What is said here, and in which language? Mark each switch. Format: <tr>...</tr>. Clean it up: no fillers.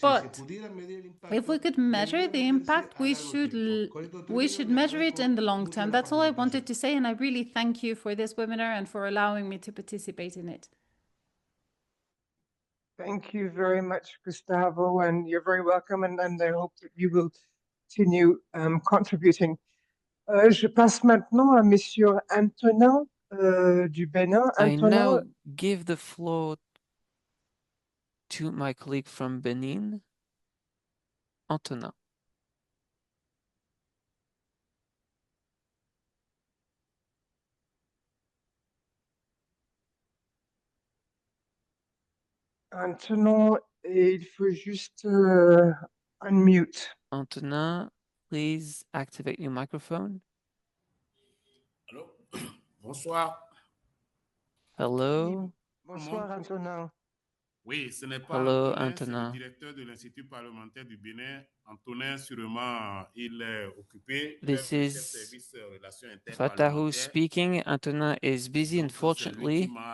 <en>But if we could measure the impact, we should measure it in the long term. That's all I wanted to say, and I really thank you for this webinar and for allowing me to participate in it. Thank you very much, Gustavo, and you're very welcome, and I hope that you will continue contributing.</en> <fr>Je passe maintenant à Monsieur Antonin du Bénin.</fr> <en>I now give the floor to my colleague from Benin, Antonin.</en> <fr>Antonin, il faut juste unmute.</fr> <en>Antonin, please activate your microphone.</en> <fr>Allô? Bonsoir.</fr> <en>Hello.</en> <fr>Bonsoir, Antonin. Oui, ce n'est pas</fr> <en>Hello,</en> <fr>Antonin, c'est Antonin. le directeur de l'Institut parlementaire du Bénin. Antonin, sûrement, il est occupé.</fr> <en>This is Fatahu speaking. Antonin is busy, unfortunately.</en>